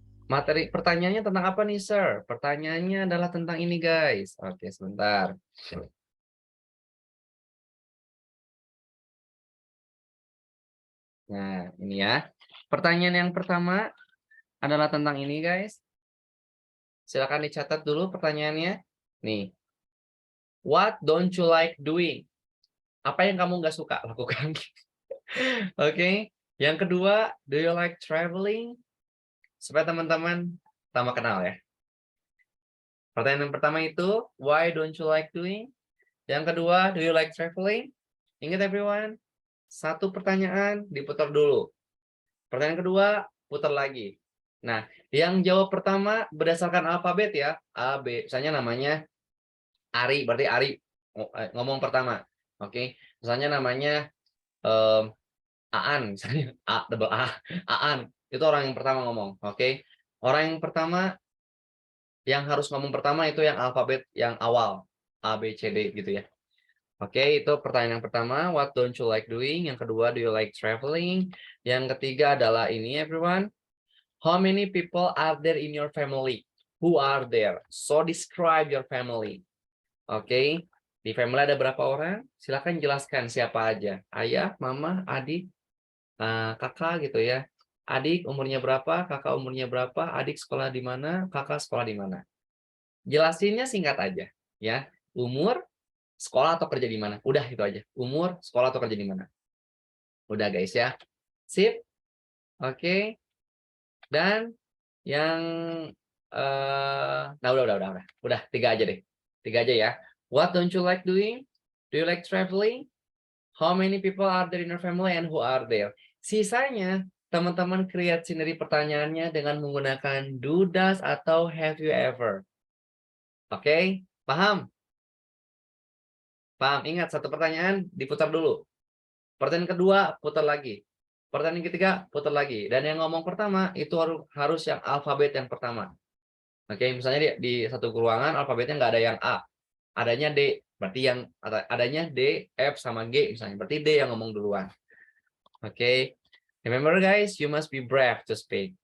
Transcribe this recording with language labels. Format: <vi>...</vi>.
<id>Materi pertanyaannya tentang apa nih, sir? Pertanyaannya adalah tentang ini, guys. Oke, sebentar. Nah, ini ya. Pertanyaan yang pertama adalah tentang ini, guys. Silakan dicatat dulu pertanyaannya. Nih.</id> <en>What don't you like doing?</en> <id>Apa yang kamu nggak suka lakukan? Oke. Yang kedua,</id> <en>do you like traveling?</en> <id>Supaya teman-teman sama kenal ya. Pertanyaan yang pertama itu,</id> <en>why don't you like doing?</en> <id>Yang kedua,</id> <en>do you like traveling?</en> <id>Ingat everyone, satu pertanyaan diputar dulu. Pertanyaan kedua, putar lagi. Nah, yang jawab pertama berdasarkan alfabet ya, A, B. Misalnya namanya Ari, berarti Ari ngomong pertama. Oke, misalnya namanya Aan, misalnya A, double A, Aan. Itu orang yang pertama ngomong. Oke, orang yang pertama yang harus ngomong pertama itu yang alfabet yang awal. A, B, C, D gitu ya. Oke, itu pertanyaan yang pertama,</id> <en>what don't you like doing?</en> <id>Yang kedua,</id> <en>do you like traveling?</en> <id>Yang ketiga adalah ini, everyone.</id> <en>How many people are there in your family? Who are there? So describe your family.</en> <id>Oke, di family ada berapa orang? Silakan jelaskan siapa aja. Ayah, mama, adik, kakak gitu ya. Adik umurnya berapa? Kakak umurnya berapa? Adik sekolah di mana? Kakak sekolah di mana? Jelasinnya singkat aja, ya. Umur, sekolah atau kerja di mana? Udah itu aja. Umur, sekolah atau kerja di mana? Udah guys ya. Sip. Oke. Dan yang nah udah tiga aja deh. Tiga aja ya.</id> <en>What don't you like doing? Do you like traveling? How many people are there in your family and who are there?</en> <id>Sisanya teman-teman create sendiri pertanyaannya dengan menggunakan do, does, atau have you ever. Oke, paham? Paham? Ingat, satu pertanyaan diputar dulu. Pertanyaan kedua, putar lagi. Pertanyaan ketiga, putar lagi. Dan yang ngomong pertama, itu harus yang alfabet yang pertama. Oke, misalnya di satu ruangan, alfabetnya nggak ada yang A. Adanya D. Berarti yang adanya D, F, sama G misalnya. Berarti D yang ngomong duluan. Oke.</id> <en>Remember guys, you must be brave to speak.</en>